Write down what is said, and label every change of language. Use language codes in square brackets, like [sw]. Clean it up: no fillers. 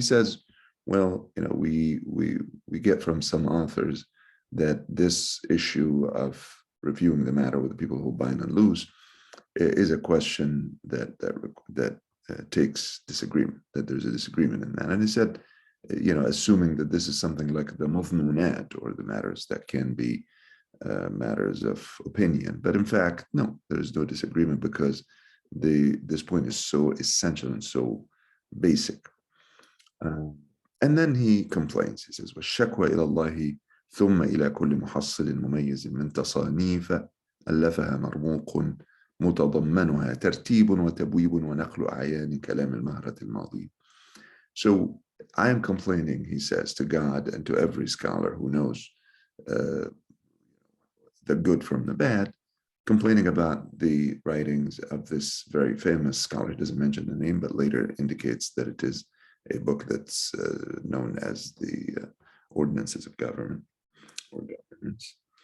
[en] He says, well, we get from some authors that this issue of reviewing the matter with the people who bind and loose is a question that takes disagreement, that there's a disagreement in that. And he said, assuming that this is something like the mudmunat, or the matters that can be matters of opinion. But in fact, no, there is no disagreement, because this point is so essential and so basic. And then he complains. He says, [ar] وَالشَّكْوَى إِلَى اللَّهِ ثُمَّ إِلَى كُلِّ مُحَصِّلٍ مُمَيِّزٍ مِنْ تَصَانِيفَ أَلَّفَهَا مرموق متضمنها ترتيب وتبويب ونقل أعيان كلام المهرة الماضي. [en] So I am complaining, he says, to God and to every scholar who knows the good from the bad, complaining about the writings of this very famous scholar. He doesn't mention the name, but later indicates that it is a book that's known as the Ordinances of Government or Governance.